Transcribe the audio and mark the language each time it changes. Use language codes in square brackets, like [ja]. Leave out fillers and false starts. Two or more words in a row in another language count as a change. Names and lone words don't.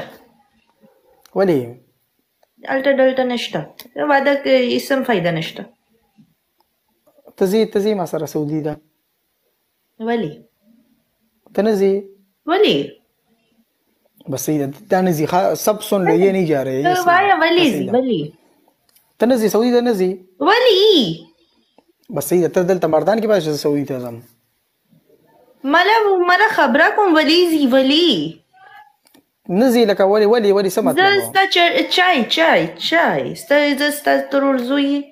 [ps] ولې؟ هلته دلته نشته، واده هېڅ هم فایده نشته. ته ځې ما سره سعودي ده. ولې؟ ته نه ځې؟ ولې؟ بس صحیح ده، ته نه ځې. [ur] سب سن لو، یہ نہیں جا رہے. [ps] وایا ولې ځې؟ ولې؟ ته نه ځې سعودي ته؟ نه ځې؟ ولې؟ بس صحیح ده، ته دلته مردان کې پاتې شه، سعودي ته ځم. مله خبره کوم ولې ځې؟ ولې نه ځې؟ لکه ولې څه مطلب؟ زه ستا چای زه ستا ترور زوی.